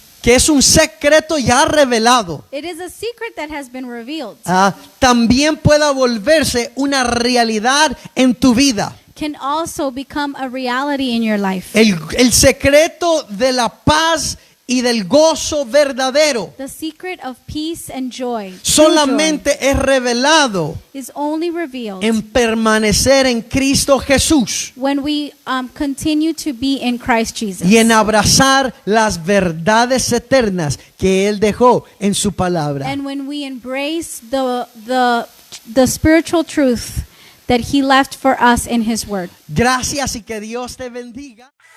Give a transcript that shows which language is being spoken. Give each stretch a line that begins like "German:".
Spanish: que es un secreto ya revelado,
English: it is a secret that has been revealed,
Spanish: también pueda volverse una realidad en tu vida.
English: can also become a reality in your life.
Spanish: El secreto de la paz y del gozo verdadero
English: The secret of peace and joy, true
Spanish: solamente es revelado
English: joy, is only revealed
Spanish: en permanecer en Cristo Jesús
English: when we continue to be in Christ Jesus,
Spanish: y en abrazar las verdades eternas que Él dejó en su palabra.
English: and when we embrace the spiritual truth that He left for us in His Word.
Spanish: Gracias y que Dios te bendiga.